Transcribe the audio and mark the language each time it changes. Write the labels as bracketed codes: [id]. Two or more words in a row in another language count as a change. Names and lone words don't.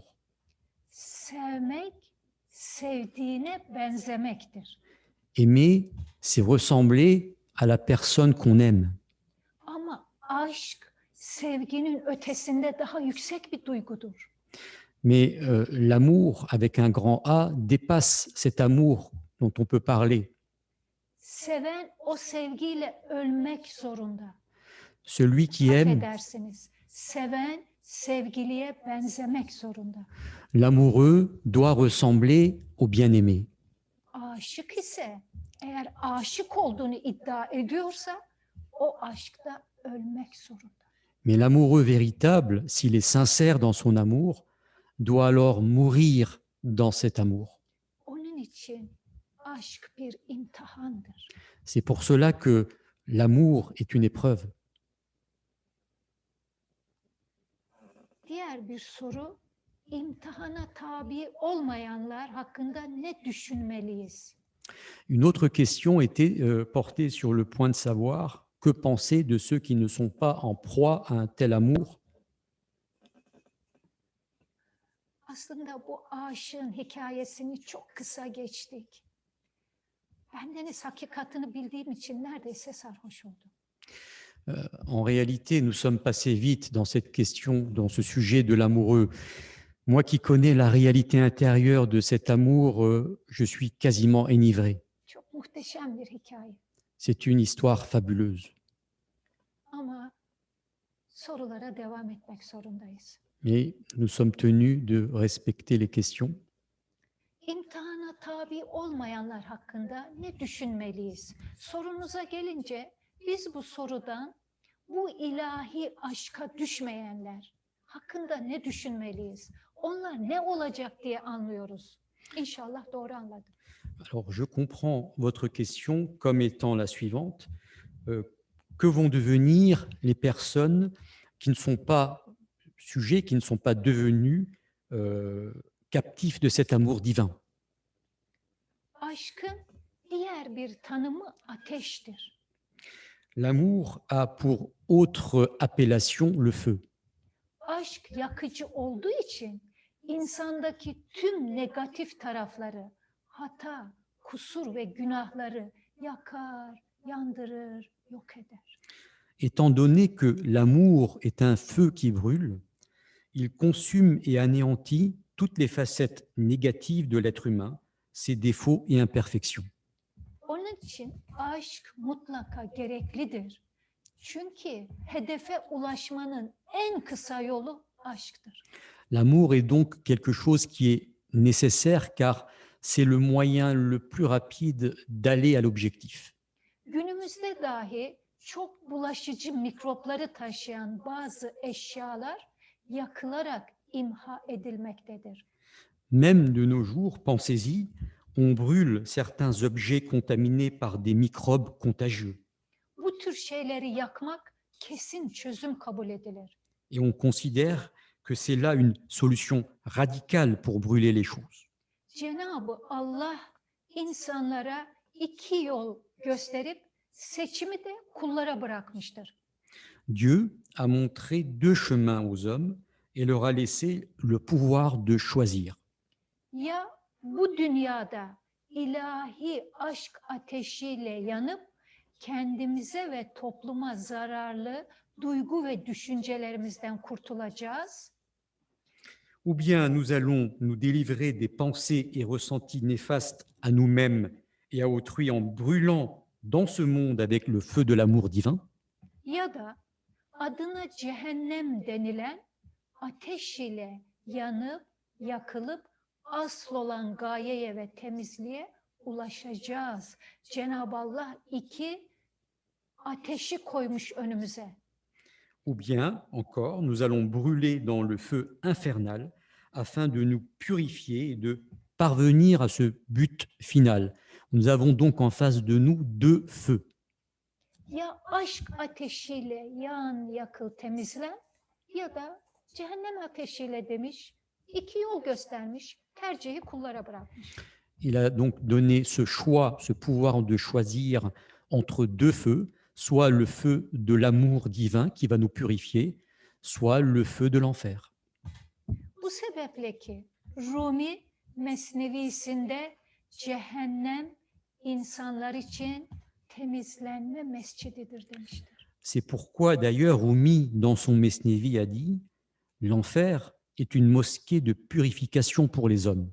[tr] Sevmek, sevdiğine benzemektir. [fr] Aimer, c'est ressembler à la personne qu'on aime. [tr] Ama aşk, sevginin ötesinde daha yüksek bir duygudur. [fr] Mais l'amour, avec un grand A, dépasse cet amour dont on peut parler. [tr] Seven o sevgiyle ölmek zorunda. [fr] Celui qui aime, [tr] Affedersiniz. Seven sevgiliye benzemek zorunda. [fr] l'amoureux, doit ressembler au bien-aimé. [tr] Aşık ise eğer aşık olduğunu iddia ediyorsa o aşkta ölmek zorunda. [fr] Mais l'amoureux véritable, s'il est sincère dans son amour, doit alors mourir dans cet amour. [tr] Onun için aşk bir imtihandır. [fr] C'est pour cela que l'amour est une épreuve. [tr] Diğer bir soru, imtihana tabi olmayanlar hakkında ne düşünmeliyiz? [fr] Une autre question était portée sur le point de savoir que penser de ceux qui ne sont pas en proie à un tel amour. [tr] Aslında bu aşığın hikayesini çok kısa geçtik. Bendeniz hakikatini bildiğim için neredeyse sarhoş oldum. [fr] En réalité, nous sommes passés vite dans cette question, dans ce sujet de l'amoureux. Moi qui connais la réalité intérieure de cet amour, je suis quasiment enivré. [tr] Çok muhteşem bir hikaye. [fr] C'est une histoire fabuleuse. [tr] Ama sorulara devam etmek zorundayız. [fr] Mais nous sommes tenus de respecter les questions. [tr] İmtihana tabi olmayanlar hakkında ne düşünmeliyiz? Sorunuza gelince biz bu sorudan bu ilahi aşka düşmeyenler hakkında ne düşünmeliyiz? Onlar ne olacak diye anlıyoruz. İnşallah doğru anladım. [fr] Alors, je comprends votre question comme étant la suivante. Que vont devenir les personnes qui ne sont pas sujets, qui ne sont pas devenus captifs de cet amour divin? [tr] Aşkın diğer bir tanımı ateştir. [fr] L'amour a pour autre appellation le feu. [tr] Aşk yakıcı olduğu için insandaki tüm negatif tarafları, hata, kusur ve günahları yakar, yandırır, yok eder. [fr] Étant donné que l'amour est un feu qui brûle, il consume et anéantit toutes les facettes négatives de l'être humain, ses défauts et imperfections. [tr] Onun için aşk mutlaka gereklidir. Çünkü hedefe ulaşmanın en kısa yolu aşktır. [fr] L'amour est donc quelque chose qui est nécessaire car c'est le moyen le plus rapide d'aller à l'objectif. [tr] Günümüzde dahi çok bulaşıcı mikropları taşıyan bazı eşyalar yakılarak imha edilmektedir. [fr] Même de nos jours, pensez-y, on brûle certains objets contaminés par des microbes contagieux. [tr] Bu tür şeyleri yakmak kesin çözüm kabul edilir. [fr] Et on considère que c'est là une solution radicale pour brûler les choses. [tr] Cenab-ı Allah insanlara iki yol gösterip seçimi de kullara bırakmıştır. [fr] Dieu a montré deux chemins aux hommes et leur a laissé le pouvoir de choisir. [tr] Ya bu dünyada ilahi aşk ateşiyle yanıp kendimize ve topluma zararlı duygu ve düşüncelerimizden kurtulacağız. [fr] Ou bien nous allons nous délivrer des pensées et ressentis néfastes à nous-mêmes et à autrui en brûlant dans ce monde avec le feu de l'amour divin, [tr] Ya da adına cehennem denilen ateş ile yanıp yakılıp asıl olan gayeye ve temizliğe ulaşacağız. Cenab-ı Allah iki ateşi koymuş önümüze. [fr] ou bien encore nous allons brûler dans le feu infernal afin de nous purifier et de parvenir à ce but final. Nous avons donc en face de nous deux feux. [tr] Ya aşk ateşiyle yan yakıl temizlen ya da cehennem ateşiyle demiş. İki yol göstermiş. Tercihi kullara bırakmış. [fr] Il a donc donné ce choix, ce pouvoir de choisir entre deux feux, soit le feu de l'amour divin qui va nous purifier, soit le feu de l'enfer. [tr] Bu sebeple ki Rumi Mesnevisinde cehennem insanlar için temizlenme mescididir demiştir. [fr] C'est pourquoi d'ailleurs Rumi, dans son Mesnevi, a dit « L'enfer est une mosquée de purification pour les hommes ».